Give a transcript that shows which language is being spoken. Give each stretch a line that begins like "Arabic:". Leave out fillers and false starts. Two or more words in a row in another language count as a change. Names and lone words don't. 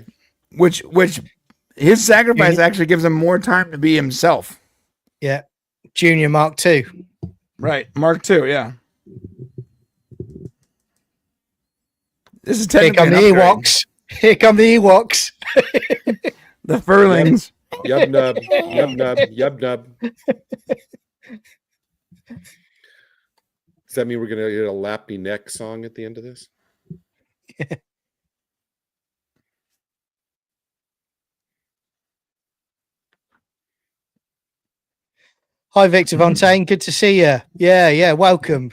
English: Which his sacrifice actually gives him more time to be himself. Yeah. Junior Mark II. Right. Mark II, yeah. This is Here technically come the Ewoks. Here come the Ewoks. The furlings. Yub nub. Yub nub. Yub nub. Does that mean we're going to get a lappy neck song at the end of this? Yeah. Hi, Victor Fontaine. Good to see you. Yeah. Welcome.